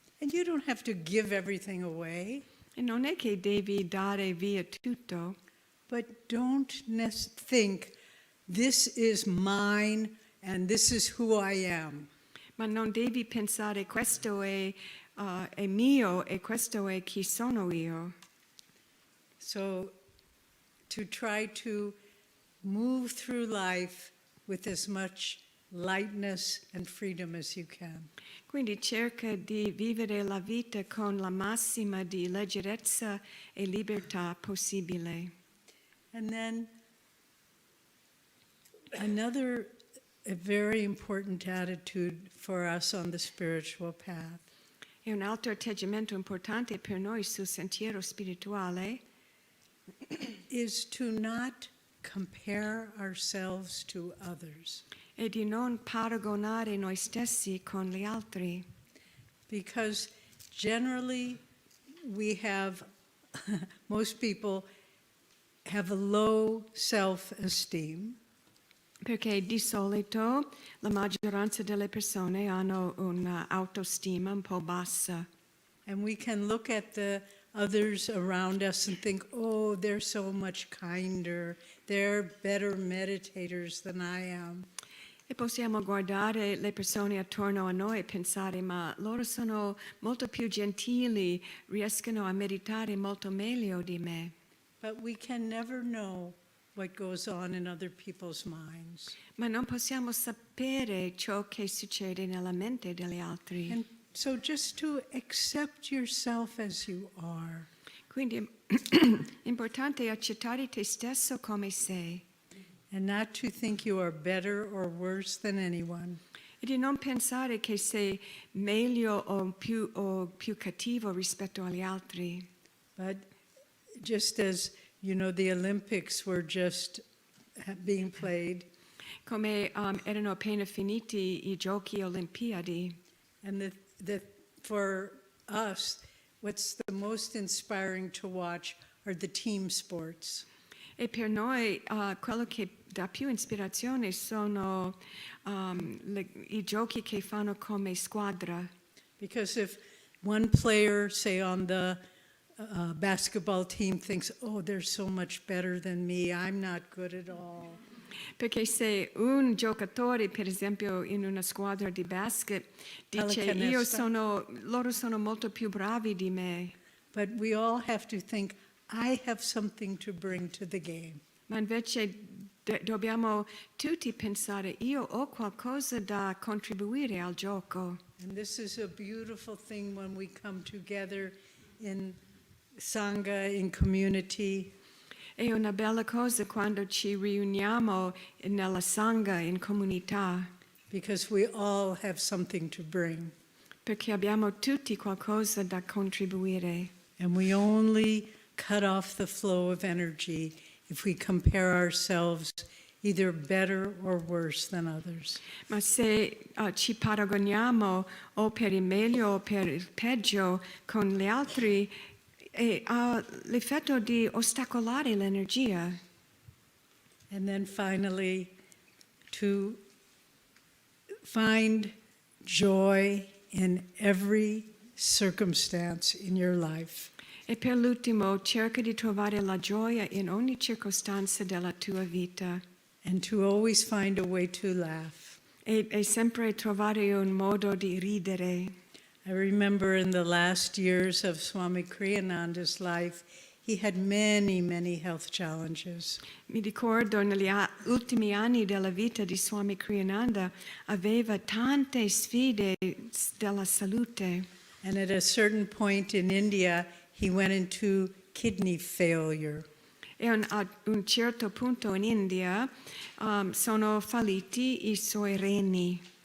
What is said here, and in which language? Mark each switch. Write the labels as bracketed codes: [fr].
[en] And you don't have to give everything away, [it] E non è che devi dare via tutto, [en] but don't think this is mine and this is who I am. [it] ma non devi pensare questo è mio e questo è chi sono io. [en] So to try to move through life with as much lightness and freedom as you can. [it] Quindi cerca di vivere la vita con la massima di leggerezza e libertà possibile. [en] And then another a very important attitude for us on the spiritual path [it] E un altro atteggiamento importante per noi sul sentiero spirituale [en] is to not compare ourselves to others. [it] è di non paragonare noi stessi con gli altri. [en] Because generally we have, most people have a low self-esteem. [it] Perché di solito la maggioranza delle persone hanno un'autostima un po' bassa. [en] And we can look at the others around us and think, oh, they're so much kinder. They're better meditators than I am. [it] E possiamo guardare le persone attorno a noi e pensare, ma loro sono molto più gentili, riescono a meditare molto meglio di me. [en] But we can never know what goes on in other people's minds. [it] Ma non possiamo sapere ciò che succede nella mente degli altri. [en] And so just to accept yourself as you are. [it] Quindi importante accettare te stesso come sei. [en] And not to think you are better or worse than anyone. [it] E di non pensare che sei meglio o più cattivo rispetto agli altri. [en] But just as, you know, the Olympics were just being played, [it] Come erano appena finiti i giochi olimpiadi. [en] and for us, what's the most inspiring to watch are the team sports. [it] E per noi quello che dà più ispirazione sono i giochi che fanno come squadra. [en] Because if one player, say on the basketball team, thinks, oh, they're so much better than me, I'm not good at all. [it] Perché se un giocatore, per esempio in una squadra di basket, dice loro sono molto più bravi di me. [en] But we all have to think, I have something to bring to the game. [it] Ma invece dobbiamo tutti pensare, io ho qualcosa da contribuire al gioco. [en] And this is a beautiful thing when we come together in Sangha, in community. [it] È una bella cosa quando ci riuniamo nella Sangha, in comunità, [en] Because we all have something to bring. [it] perché abbiamo tutti qualcosa da contribuire. [en] And we only cut off the flow of energy if we compare ourselves either better or worse than others. [it] Ma se ci paragoniamo o per il meglio o per il peggio con gli altri, ha l'effetto di ostacolare l'energia. [en] And then finally, to find joy in every circumstance in your life. [it] E per l'ultimo, cerca di trovare la gioia in ogni circostanza della tua vita. [en] And to always find a way to laugh. [it] E sempre trovare un modo di ridere. [en] I remember in the last years of Swami Kriyananda's life, he had many, many health challenges. [it] Mi ricordo negli ultimi anni della vita di Swami Kriyananda aveva tante sfide della salute. [en] And at a certain point in India, he went into kidney failure. [it] E a un certo punto in India sono falliti i suoi reni.